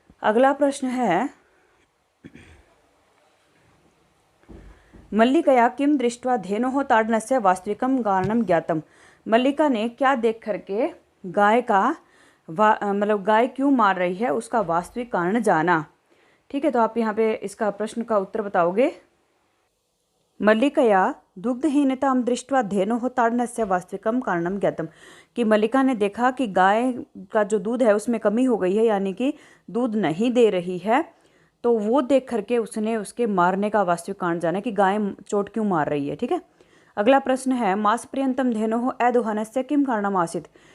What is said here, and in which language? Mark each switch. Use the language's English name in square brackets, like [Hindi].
[Hindi] अगला प्रश्न है, [Sanskrit] मल्लिकया किम दृष्ट्वा धेनोः ताडनस्य वास्तविकं कारणं ज्ञातम। [Hindi] मल्लिका ने क्या देख करके गाय का मतलब गाय क्यों मार रही है उसका वास्तविक कारण जाना। ठीक है, तो आप यहाँ पे इसका प्रश्न का उत्तर बताओगे। [Sanskrit] मल्लिकया दुग्धहीनतां दृष्ट्वा धेनोः ताडनस्य वास्तविकं कारणं ज्ञातम। [Hindi] कि मल्लिका ने देखा कि गाय का जो दूध है उसमें कमी हो गई है, यानी कि दूध नहीं दे रही है, तो वो देख करके उसने उसके मारने का वास्तविक कारण जाना कि गाय चोट क्यों मार रही है। ठीक है, अगला प्रश्न है, [Sanskrit] मास पर्यंतम धेनोः अदोहनस्य किम कारणम आसीत्।